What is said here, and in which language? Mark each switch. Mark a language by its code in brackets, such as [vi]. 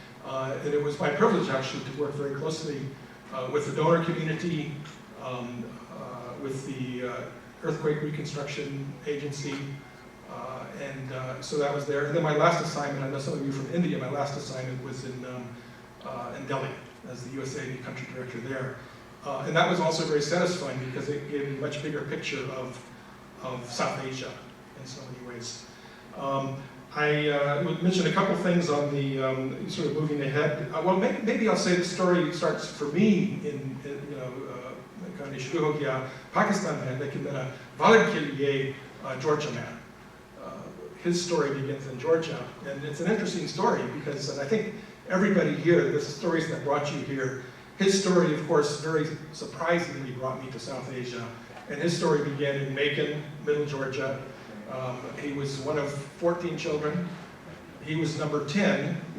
[en] And it was my privilege, actually, to work very closely with the donor community, with the Earthquake Reconstruction Agency, so that was there. And then my last assignment, I know some of you from India, my last assignment was in Delhi as the USAID country director there. And that was also very satisfying because it gave me a much bigger picture of South Asia in so many ways. I would mention a couple things on the sort of moving ahead. Well, maybe I'll say the story starts for me in [ur] شروع ہو گیا پاکستان میں لیکن میرا والد کے لیے Georgia میں. [en] His story begins in Georgia, and it's an interesting story because, and I think everybody here, the stories that brought you here, his story, of course, very surprisingly brought me to South Asia, and his story began in Macon, Middle Georgia. He was one of 14 children. He was number 10.